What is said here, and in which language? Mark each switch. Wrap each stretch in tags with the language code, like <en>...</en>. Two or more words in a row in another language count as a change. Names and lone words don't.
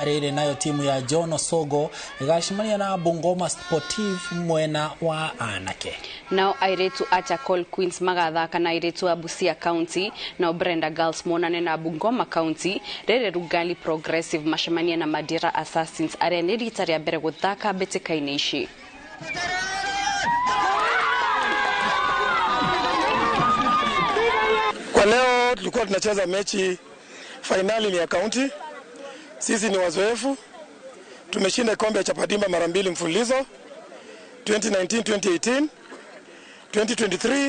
<ki>Riri nayo timu ya John Osogo igacemania na Bungoma Sportive mwena wa anake. Now airetu Achakol Queens magathaka na airetu wa Busia County na Brenda Girls monane na Bungoma County. Riri Rugali Progressive macemania na Madira Assassins aria ni rita ria mbere guthaka mbitikaini ici.</ki> <sw>Kwa leo tulikuwa tunacheza mechi finali ni ya county. Sisi ni wazoefu. Tumeshinda kombe ya Chapadimba mara 2 mfululizo. 2019, 2018, 2023.</sw>